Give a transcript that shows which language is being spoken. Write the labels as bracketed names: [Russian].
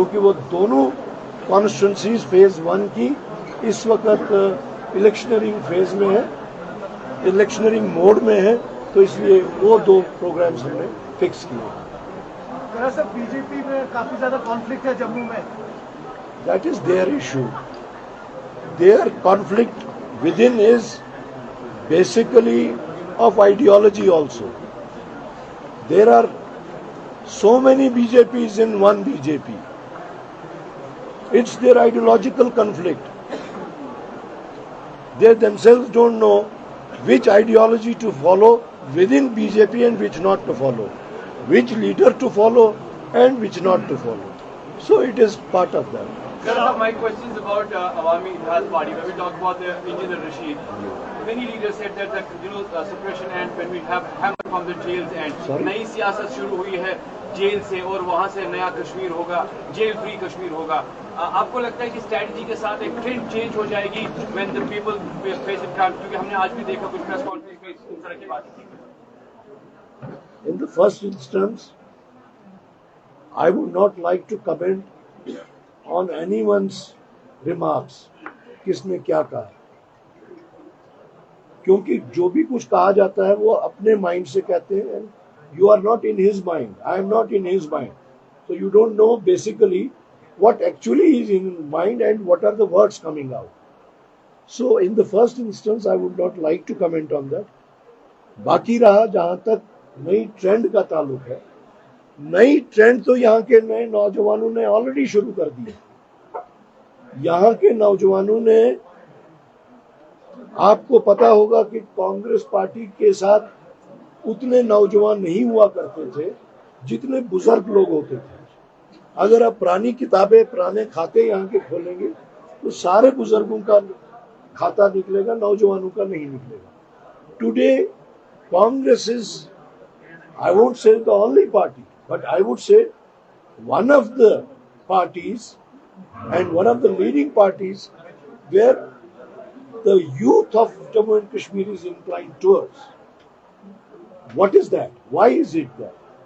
[Hindi] क्योंकि वो दोनों कॉन्स्टिट्यूंसीज फेज 1 की इस वक्त इलेक्शनरिंग फेज में है, इलेक्शनरिंग मोड में है, तो इसलिए वो 2 प्रोग्राम्स हमने फिक्स किए। दरअसल बीजेपी में काफी ज्यादा कॉन्फ्लिक्ट है जम्मू में। [English] That is their issue. Their conflict within is basically of ideology also. There are so many BJPs in one BJP. It's their ideological conflict. They themselves don't know which ideology to follow within BJP and which not to follow, which leader to follow and which not to follow. So it is part of that. Sir, my question is about Awami Ittihad Party. When we talk about the Engineer Rashid, many leaders said that suppression and when we have hammer from the jails and [Hindi] नई सियासत शुरू हुई है jail से और वहाँ से नया कश्मीर होगा, जेल फ्री कश्मीर होगा। आपको लगता है कि स्ट्रेटजी के साथ एक ट्रेंड चेंज हो जाएगी [English] when the people face it crime? [Hindi] क्योंकि हमने आज भी देखा कुछ प्रेस कॉन्फ्रेंस में इस तरह की बात की। [English] In the first instance, I would not like to comment on anyone's remarks, [Hindi] किसने क्या कहा, क्योंकि जो भी कुछ कहा जाता है वो अपने माइंड से कहते हैं। [English] You are not in his mind, I am not in his mind, so you don't know basically what actually is in mind and what are the words coming out. So in the first instance I would not like to comment on that. [Hindi] बाकी रहा जहां तक नई trend का ताल्लुक है, नई trend तो यहाँ के नए नौजवानों ने ऑलरेडी शुरू कर दी। यहाँ के नौजवानों ने, आपको पता होगा कि कांग्रेस पार्टी के साथ उतने नौजवान नहीं हुआ करते थे जितने बुजुर्ग लोग होते थे। अगर आप पुरानी किताबें, पुराने खाते यहाँ के खोलेंगे तो सारे बुजुर्गों का खाता निकलेगा, नौजवानों का नहीं निकलेगा। [English] Today Congress is, I won't say the only party, but I would say one of the parties and one of the leading parties where the youth of Jammu and Kashmir is inclined towards. What is that? Why is it that?